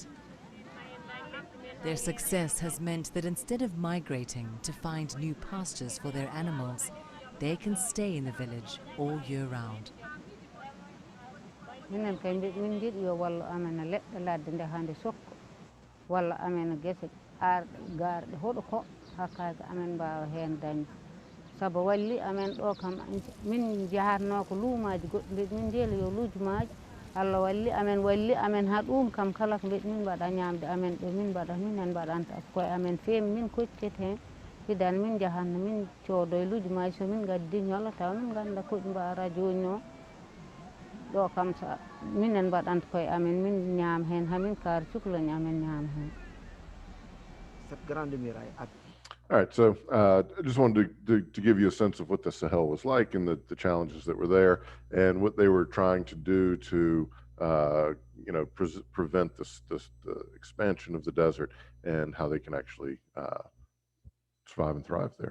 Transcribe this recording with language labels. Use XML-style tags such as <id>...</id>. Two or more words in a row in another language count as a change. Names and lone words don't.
<en>Their success has meant that instead of migrating to find new pastures for their animals, they can stay in the village all year round.</en> <ff>Sabo walli amen ɗo kam min jahatno ko luumaji goɗɗi min jeeli yo luujumaji Allah walli amen ha ɗum kam kala ko mbiɗa min mbaɗa ñamde amen ɗo min mbaɗa minen mbaɗanta koye amen feemi min koccete hen hidan min jahanno min coodoye luujumaji so min gaddi ñola taw min ganda koɗi mbara joni o ɗo kam sa minen mbaɗanta koye amen min ñaam hen hamin kaari cukalani amen ñaam hen.</ff> <fr>Cette grande muraille</fr> <en>All right, so I just wanted to give you a sense of what the Sahel was like and the challenges that were there and what they were trying to do to, prevent the expansion of the desert and how they can actually survive and thrive there.</en>